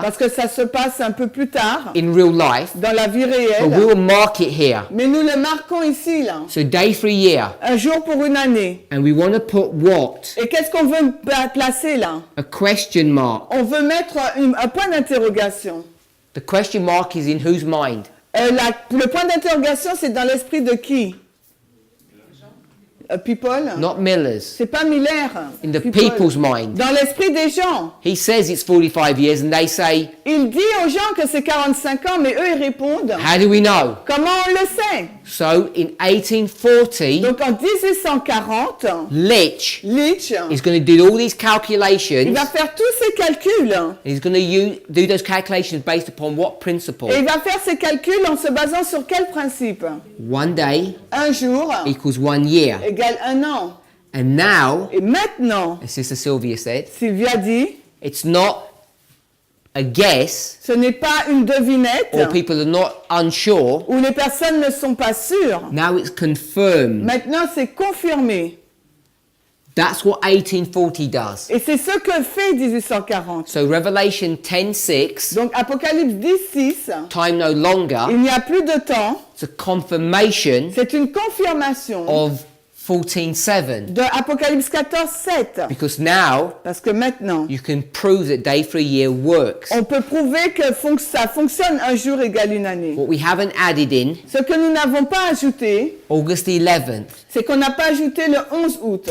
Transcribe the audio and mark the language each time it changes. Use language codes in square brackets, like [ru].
[fr] parce que ça se passe un peu plus tard [en] in real life. [fr] dans la vie [en] But [fr] réelle. [en] we'll mark it here. [fr] Mais nous le marquons ici, là. [en] So day for a year. [fr] Un jour pour une année. [en] And we want to put what? [fr] Et qu'est-ce qu'on veut placer là? [en] A question mark. [fr] On veut mettre un point d'interrogation. [en] The question mark is in whose mind? [fr] Le point d'interrogation, c'est dans l'esprit de qui? [en] People? Not Miller's. [fr] C'est pas Miller. [en] In the People. people's mind. [fr] Dans l'esprit des gens. [en] He says it's 45 years and they say, [fr] Il dit aux gens que c'est 45 ans, mais eux, ils répondent. [en] how do we know? [fr] Comment on le sait? [en] So in 1840, [fr] Donc en 1840, Litch Leach, [en] is going to do all these [fr] il [en] calculations. [fr] va faire tous ces calculs. [en] And he's going to do those calculations based upon what principle? [fr] Et il va faire ses calculs en se basant sur quel principe? [en] One day [fr] Un jour [en] equals 1 year. [fr] égale un an. [en] And now, [fr] Et maintenant, [en] as Sister Sylvia said, [fr] Sylvia dit, [en] it's not a guess, [fr] ce n'est pas une devinette [en] or people are not unsure. [fr] où les personnes ne sont pas sûres. [en] Now it's confirmed. [fr] Maintenant, c'est confirmé. [en] That's what 1840 does. [fr] Et c'est ce que fait 1840. [en] So Revelation 10:6, [fr] Donc Apocalypse 10:6, [en] time no longer, [fr] il n'y a plus de temps. [en] it's a confirmation [fr] C'est une confirmation [en] of 14:7. [fr] de Apocalypse 14:7. [en] Because now [fr] Parce que maintenant, [en] you can prove that day for a year works. [fr] on peut prouver que ça fonctionne un jour égale une année. [en] What we haven't added in, [fr] Ce que nous n'avons pas ajouté, [en] August 11th, [fr] c'est qu'on n'a pas ajouté le 11 août.